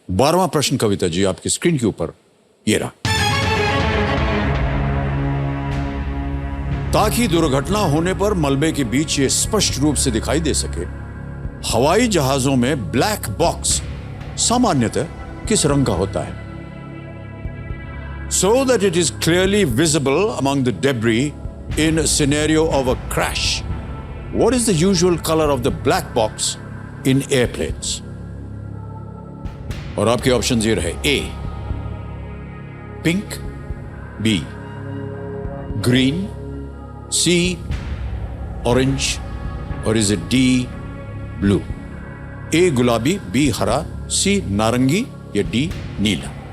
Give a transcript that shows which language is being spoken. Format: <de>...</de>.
<hi>12वां प्रश्न कविता जी आपकी स्क्रीन के ऊपर ये रहा। ताकि दुर्घटना होने पर मलबे के बीच ये स्पष्ट रूप से दिखाई दे सके, हवाई जहाजों में ब्लैक बॉक्स सामान्यतः किस रंग का होता है?</hi> <en>So that it is clearly visible among the debris in a scenario of a crash. What is the usual color of the black box in airplanes?</en> <hi>और आपके ऑप्शन ये रहे। A pink, B green, C orange और is it D blue? A गुलाबी, B हरा, C नारंगी या D नीला?</hi>